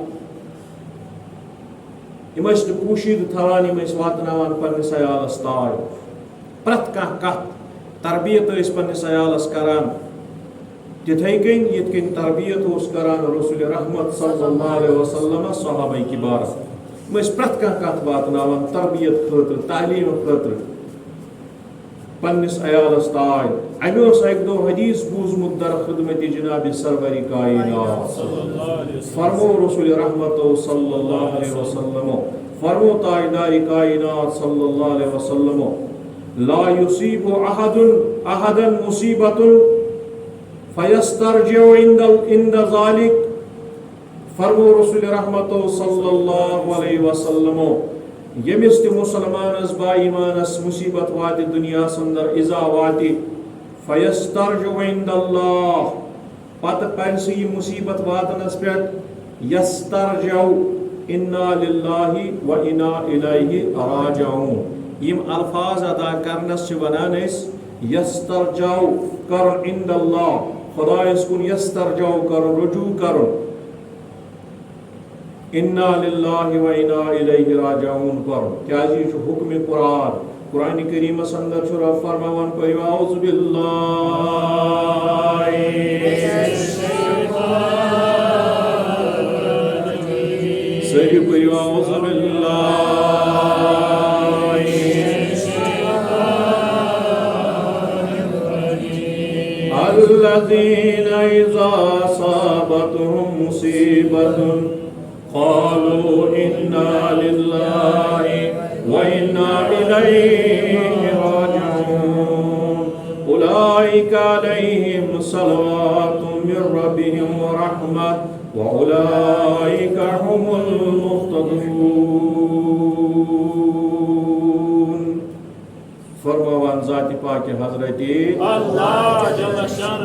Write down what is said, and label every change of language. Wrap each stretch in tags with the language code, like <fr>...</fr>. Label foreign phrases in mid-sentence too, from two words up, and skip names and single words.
<ks>یم پوشید تھوان یم واتناوان پنس عیالس تاج پرت کت تربیت پنس عیالس کران تتھے کن یت کن تربیت کران رسول رحمت</ks> <ar>صلی اللہ علیہ وسلم</ar> <ks>صحابہ کبار پرت کت واتناوان تربیت خاطر تعلیم خاطر پنس عیالس تاج امہ اک دو حدیث بوزمت در خدمت جناب سرور کائنات فرمو رسول رحمت</ks> <ar>صلی اللہ علیہ وسلم</ar> <ks>فرمو تاجدار کائنات</ks> <ar>صلی اللہ علیہ وسلم لا يصيب احدا مصیبت فیسترجع عند ذلك</ar> <ks>فرمو رسول رحمت</ks> <ar>صلی اللہ علیہ وسلم</ar> <ks>یمس تہ مسلمانس با ایمانس مصیبت وات دنیا اندر اذا وات</ks> <ar>فَيَسْتَرْجُ عِنْدَ اللَّهِ</ar> <ks>پتہ پَرِ سُہ یہِ مُصیٖبت واتنس پٮ۪ٹھ یَسْتَرْجَو</ks> <ar>اِنَّا لِلَّهِ وَإِنَّا إِلَيْهِ راجعون</ar> <ks>یِم الفاظ ادا کرنس چھِ ونان أسۍ یَسْتَرْجَو کرُن</ks> <ar>عِنْدَ اللَّهِ</ar> <ks>خۄدایس کُن یَسْتَرْجَو کرُن رجوع کرُن</ks> <ar>اِنَّا لِلَّهِ وَإِنَّا إِلَيْهِ راجعون</ar> <ks>کرُن کیازِ یہِ چھُ حُکمِ قرآن قرآن کریمس اندر چھُ رب فرماوان پٔرِو اعوذ</ks> <ar>باللہ</ar> <ks>سٲری پٔرِو</ks> <ar>اعوذ باللہ الذین اذا اصابتهم مصیبۃ قالوا انا للہ وإنا إليه راجعون أولئك عليهم صلوات من ربهم ورحمة وأولئك هم المهتدون</ar> <ks>فرماوان ذات پاک حضرت اللہ جل شانہ</ks>